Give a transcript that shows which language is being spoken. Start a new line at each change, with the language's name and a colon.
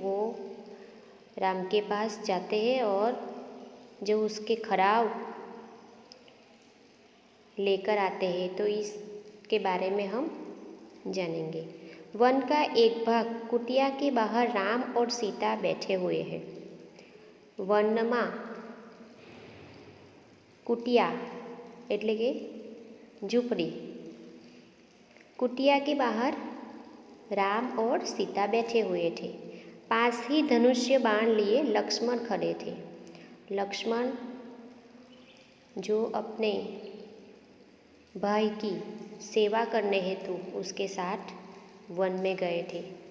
Hindi: वो राम के पास जाते हैं और जो उसके खड़ाऊ लेकर आते हैं. तो इसके बारे में हम जानेंगे. वन का एक भाग कुटिया के बाहर राम और सीता बैठे हुए हैं.
Gujarati: વનમાં कुटिया એટલે કે झूपड़ी.
Hindi: कुटिया के बाहर राम और सीता बैठे हुए थे. पास ही धनुष्य बाण लिए लक्ष्मण खड़े थे. लक्ष्मण जो अपने भाई की सेवा करने हेतु उसके साथ वन में गए थे.